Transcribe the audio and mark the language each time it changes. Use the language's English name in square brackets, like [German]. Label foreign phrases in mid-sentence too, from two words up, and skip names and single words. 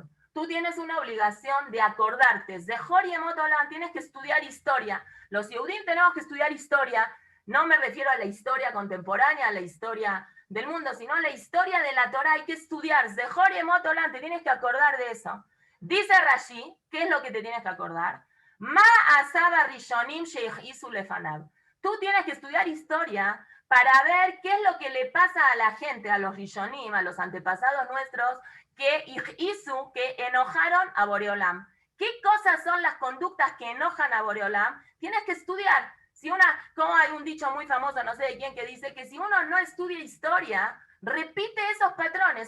[Spanish] Tú tienes una obligación de acordarte, [Hebrew] זכור ימות עולם, [Spanish] tienes que estudiar historia. Los Yehudim tenemos que estudiar historia. No me refiero a la historia contemporánea, a la historia del mundo, sino la historia de la Torah hay que estudiar. [Hebrew] זכור ימות עולם, [Spanish] te tienes que acordar de eso. Dice Rashi, ¿qué es lo que te tienes que acordar? [Hebrew] מה עשיתי בראשונים שהכעיסו לפני. [Spanish] Tú tienes que estudiar historia para ver qué es lo que le pasa a la gente, a los rishonim, a los antepasados nuestros, que hizo, que enojaron a Boreolam. ¿Qué cosas son las conductas que enojan a Boreolam? Tienes que estudiar. Como hay un dicho muy famoso, no sé de quién, que dice que si uno no estudia historia, repite esos patrones.